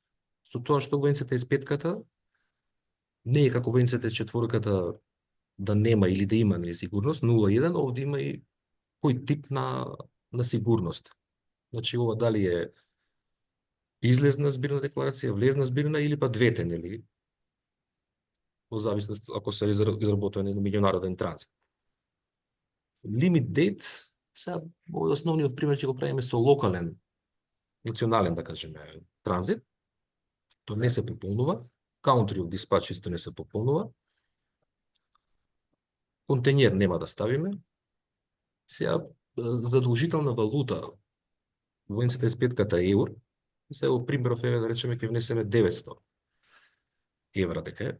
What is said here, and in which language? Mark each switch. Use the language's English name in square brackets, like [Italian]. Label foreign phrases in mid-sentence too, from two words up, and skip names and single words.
[Macedonian] Со тоа што во NC35-ката не е како во NC4-ката да нема или да има, нели, сигурност, 0.1, овде има и кој тип на сигурност. Значи, ова дали е излезна збирна декларација, влезна збирна или па двете, нели, во зависност ако се изработува на меѓународен транзит. [English] Limit date, [Macedonian] сега овој основниот пример ќе го правиме со локален, национален, да кажеме, транзит. Тоа не се пополнува. [English] Country of dispatch [Macedonian] исто не се пополнува. Контењер нема да ставиме. Сега, задолжителна валута во NC35-ката е евро. Сега во примеров е, да речеме, ќе внесеме 900 евра дека е.